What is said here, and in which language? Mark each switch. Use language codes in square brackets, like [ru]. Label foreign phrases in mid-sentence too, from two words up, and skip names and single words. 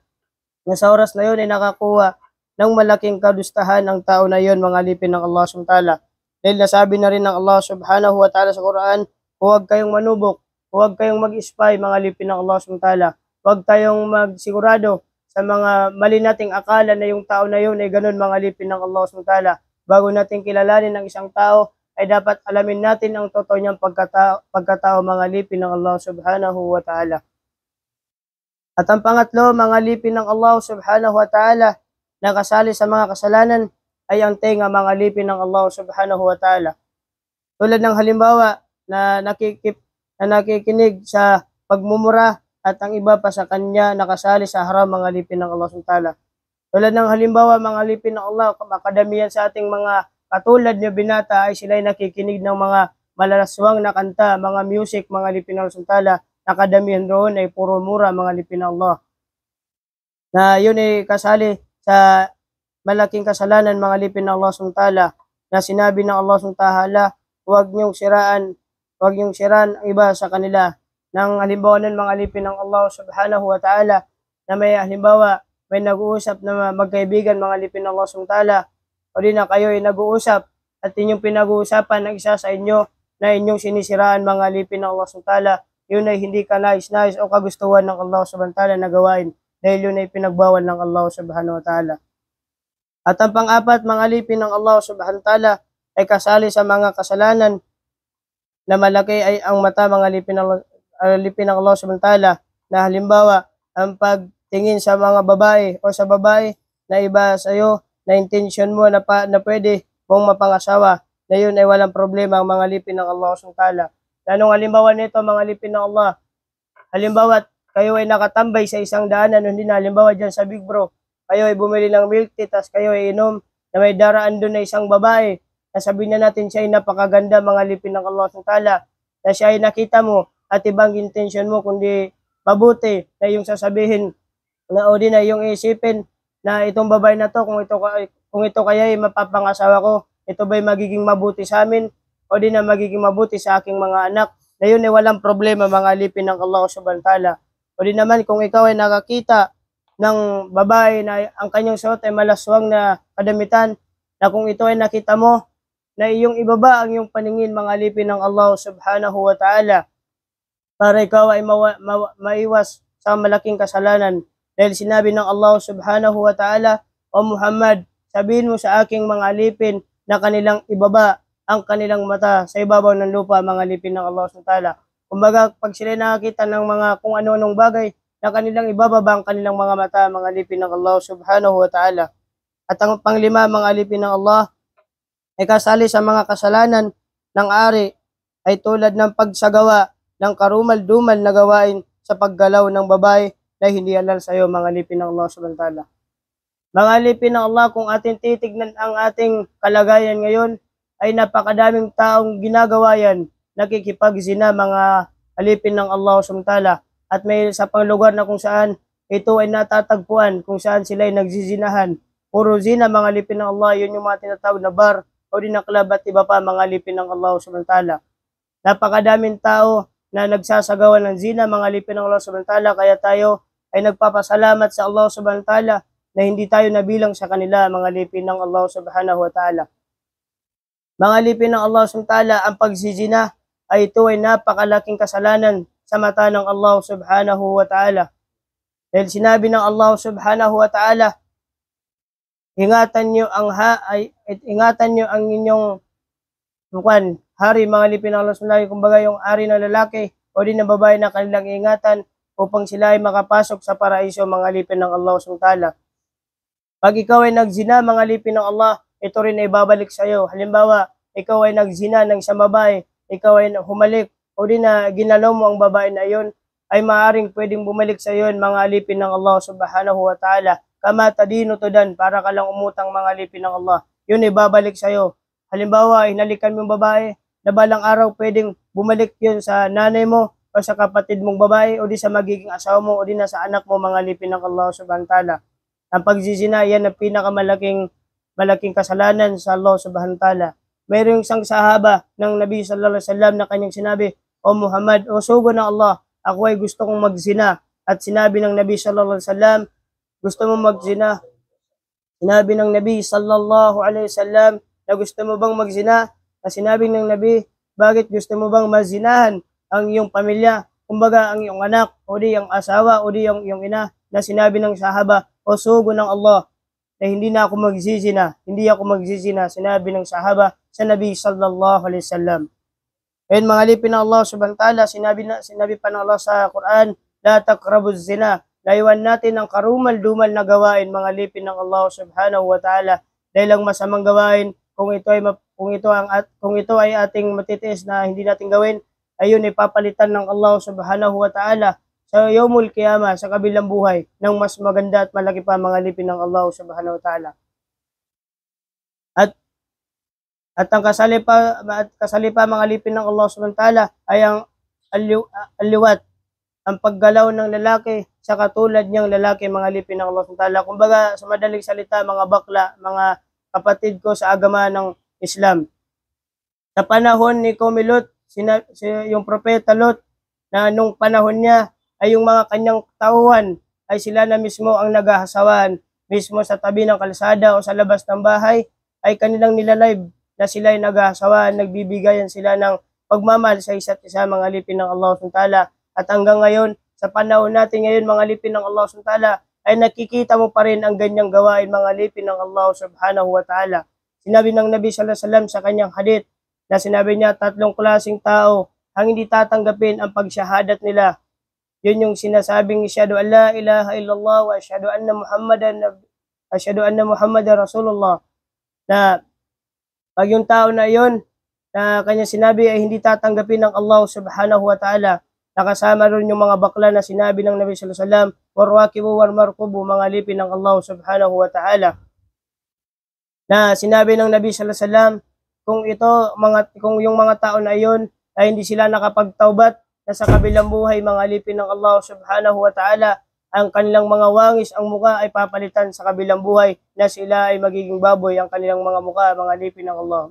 [tl] Na sa oras na yun ay nakakuha ng malaking kadustahan ang tao na yon mga alipin ng Allah [ar] سبحانه وتعالى. [tl] Dahil nasabi na rin ng Allah [ar] سبحانه وتعالى [tl] sa Quran, huwag kayong manubok, huwag kayong mag-spy mga alipin ng Allah [ar] سبحانه وتعالى. [tl] Huwag tayong magsigurado sa mga mali nating akala na yung tao na yun ay ganun mga alipin ng Allah [ar] سبحانه وتعالى. [tl] Bago natin kilalanin ang isang tao, ay dapat alamin natin ang totoo niyang pagkatao mga alipin ng Allah [ar] سبحانه وتعالى. [tl] At ang pangatlo, mga alipin ng Allah [ar] سبحانه وتعالى, [tl] na kasali sa mga kasalanan ay ang tenga mga alipin ng Allah [ar] سبحانه وتعالى. [tl] Tulad ng halimbawa na nakikinig sa pagmumura at ang iba pa sa kanya nakasali sa haram mga alipin ng Allah [ar] سبحانه وتعالى. [tl] Tulad ng halimbawa mga alipin ng Allah, makadamihan sa ating mga katulad niya binata ay sila ay nakikinig ng mga malalaswang na kanta, mga music, mga alipin ng Allah [ar] سبحانه وتعالى. [tl] Nakadamihan roon ay puro mura mga alipin ng Allah. Na yun ay kasali sa malaking kasalanan mga alipin ng Allah [ar] سبحانه وتعالى, [tl] na sinabi ng Allah [ar] سبحانه وتعالى, [tl] huwag niyong siraan ang iba sa kanila. Nang halimbawa nun mga alipin ng Allah [ar] سبحانه وتعالى, [tl] na may halimbawa may nag-uusap na magkaibigan mga alipin ng Allah [ar] سبحانه وتعالى, [tl] o di na kayo ay nag-uusap at inyong pinag-uusapan ng isa sa inyo na inyong sinisiraan mga alipin ng Allah [ar] سبحانه وتعالى, [tl] yun ay hindi ka nais o kagustuhan ng Allah [ar] سبحانه وتعالى [tl] na gawain, dahil yun ay pinagbawal ng Allah [ar] سبحانه وتعالى. [tl] At ang pang-apat mga alipin ng Allah [ar] سبحانه وتعالى [tl] ay kasali sa mga kasalanan na malaki ay ang mata mga alipin ng Allah [ar] سبحانه وتعالى, [tl] na halimbawa ang pagtingin sa mga babae o sa babae na iba sa iyo, na intention mo na pwede mong mapangasawa, na yun ay walang problema ang mga alipin ng Allah [ar] سبحانه وتعالى. [tl] Anong halimbawa nito mga alipin ng Allah? Halimbawa kayo ay nakatambay sa isang daanan, hindi na halimbawa dyan sa Big Bro, kayo ay bumili ng milk tea, tas kayo ay inom, na may daraan doon na isang babae, na sabihin na natin siya ay napakaganda mga alipin ng Allah [ar] سبحانه وتعالى, [tl] na siya ay nakita mo at ibang intention mo kundi mabuti, na yung sasabihin na o din na yung isipin na itong babae na to, kung ito kaya ay mapapangasawa ko, ito ba'y magiging mabuti sa amin o di na magiging mabuti sa aking mga anak, na yun ay walang problema mga alipin ng Allah [ar] سبحانه وتعالى. [tl] O di naman kung ikaw ay nakakita ng babae na ang kanyang suot ay malaswang na kadamitan, na kung ito ay nakita mo, na iyong ibaba ang iyong paningin mga alipin ng Allah [ar] سبحانه وتعالى, [tl] para ikaw ay maiwas sa malaking kasalanan. Dahil sinabi ng Allah [ar] سبحانه وتعالى, [tl] O Muhammad, sabihin mo sa aking mga alipin na kanilang ibaba ang kanilang mata sa ibabaw ng lupa mga alipin ng Allah [ar] سبحانه وتعالى. [tl] Kumbaga, pag sila nakakita ng mga kung ano-anong bagay, na kanilang ibababa ang kanilang mga mata mga alipin ng Allah [ar] سبحانه وتعالى. [tl] At ang panglima mga alipin ng Allah ay kasali sa mga kasalanan ng ari ay tulad ng pagsagawa ng karumal-dumal na gawain sa paggalaw ng babae na hindi halal sa iyo mga alipin ng Allah [ar] سبحانه وتعالى. [tl] Mga alipin ng Allah, kung ating titignan ang ating kalagayan ngayon, ay napakadaming taong ginagawa yan, nakikipagzina mga alipin ng Allah [ar] سبحانه وتعالى. [tl] At may sa pang lugar na kung saan ito ay natatagpuan, kung saan sila ay nagsizinahan. Puro zina mga alipin ng Allah, yun yung mga tinatawag na bar o din na club at iba pa mga alipin ng Allah [ar] سبحانه وتعالى. [tl] Napakadaming tao na nagsasagawa ng zina, mga alipin ng Allah [ar] سبحانه وتعالى, [tl] kaya tayo ay nagpapasalamat sa Allah [ar] سبحانه وتعالى [tl] na hindi tayo nabilang sa kanila, mga alipin ng Allah [ar] سبحانه وتعالى. [tl] Mga alipin ng Allah [ar] سبحانه وتعالى, [tl] ang pagsizina ay ito ay napakalaking kasalanan sa mata ng Allah [ar] سبحانه وتعالى. [tl] Dahil sinabi ng Allah [ar] سبحانه وتعالى, [tl] ingatan nyo ang inyong hari, mga alipin ng Allah [ar] سبحانه وتعالى, [tl] kumbaga yung ari ng lalaki o din ng babae na kanilang ingatan upang sila ay makapasok sa paraiso, mga alipin ng Allah [ar] سبحانه وتعالى. [tl] Pag ikaw ay nagzina, mga alipin ng Allah, ito rin ay babalik sa iyo. Halimbawa, ikaw ay nagzina ng isang babae, ikaw ay humalik o din na ginalaw mo ang babae na iyon, ay maaaring pwedeng bumalik sa iyo, mga alipin ng Allah [ar] سبحانه وتعالى. كما تدين تدان, [tl] para ka lang umutang, mga alipin ng Allah. Yun ay babalik sa iyo. Halimbawa, hinalikan mo yung babae, na balang araw pwedeng bumalik yun sa nanay mo o sa kapatid mong babae o di sa magiging asawa mo o di na sa anak mo, mga alipin ng Allah [ar] سبحانه وتعالى. [tl] Ang pagzizina, yan ang pinakamalaking kasalanan sa Allah [ar] سبحانه وتعالى. [tl] Mayroong isang sahaba ng Nabi [ar] صلى الله عليه وسلم [tl] na kanyang sinabi, "O Muhammad, o sugo ng Allah, ako ay gusto kong magzina." At sinabi ng Nabi [ar] صلى الله عليه وسلم, [tl] gusto mo magzina? Sinabi ng Nabi [ar] صلى الله عليه وسلم [tl] na gusto mo bang magzina? Na sinabi ng Nabi, bakit gusto mo bang mazinahan ang iyong pamilya? Kumbaga ang iyong anak o di ang asawa o di ang iyong ina. Na sinabi ng sahaba, o sugo ng Allah, na hindi na ako magzizina, hindi ako magzizina, sinabi ng sahaba sa Nabi [ar] صلى الله عليه وسلم. [tl] Ayun, mga alipin ng Allah [ar] سبحانه وتعالى, [tl] sinabi pa ng Allah sa Quran, [ar] لا تقربوا الزنا. [tl] Layuan natin ang karumal-dumal na gawain, mga alipin ng Allah [ar] سبحانه وتعالى, [tl] dahil ang masamang gawain, kung ito ay ating matitiis na hindi natin gawin, ayun ay papalitan ng Allah [ar] سبحانه وتعالى [tl] sa [ar] يوم القيامة, [tl] sa kabilang buhay, ng mas maganda at malaki pa, mga alipin ng Allah [ar] سبحانه وتعالى. [tl] At ang kasali pa, mga alipin ng Allah [ar] سبحانه وتعالى, [tl] ay ang aliwat, ang paggalaw ng lalaki sa katulad niyang lalaki, mga alipin ng Allah [ar] سبحانه وتعالى. [tl] Kumbaga, sa madaling salita, mga bakla, mga kapatid ko sa agama ng Islam. Sa panahon ni Lot, yung propeta Lot, na nung panahon niya, ay yung mga kanyang tauhan, ay sila na mismo ang naghahasawan, mismo sa tabi ng kalsada o sa labas ng bahay, ay kanilang nilalive na sila ay naghahasawan, nagbibigayan sila ng pagmamahal sa isa't isa, mga alipin ng Allah [ar] سبحانه وتعالى. [tl] At hanggang ngayon, sa panahon natin ngayon, mga alipin ng Allah [ar] سبحانه وتعالى, [tl] ay nakikita mo pa rin ang ganyang gawain, mga alipin ng Allah [ar] سبحانه وتعالى. [tl] Sinabi ng Nabi [ar] صلى الله عليه وسلم [tl] sa kanyang hadith, na sinabi niya, 3 klaseng tao ang hindi tatanggapin ang pagsyahadat nila. Yun yung sinasabing, [ar] أشهد أن لا إله إلا الله وأشهد أن محمدا رسول الله. [tl] Na pag yung tao na yun, na kanya sinabi ay hindi tatanggapin ng Allah [ar] سبحانه وتعالى, [tl] nakasama rin yung mga bakla na sinabi ng Nabi [ar] صلى الله عليه وسلم, والراكب والمركوب, [tl] mga alipin ng Allah [ar] سبحانه وتعالى. [tl] Na sinabi ng Nabi [ar] صلى الله عليه وسلم, [tl] kung yung mga tao na iyon ay hindi sila nakapagtaubat, na sa kabilang buhay, mga alipin ng Allah [ar] سبحانه وتعالى, [tl] ang kanilang mga wangis, ang muka ay papalitan sa kabilang buhay, na sila ay magiging baboy ang kanilang mga muka, mga alipin ng Allah.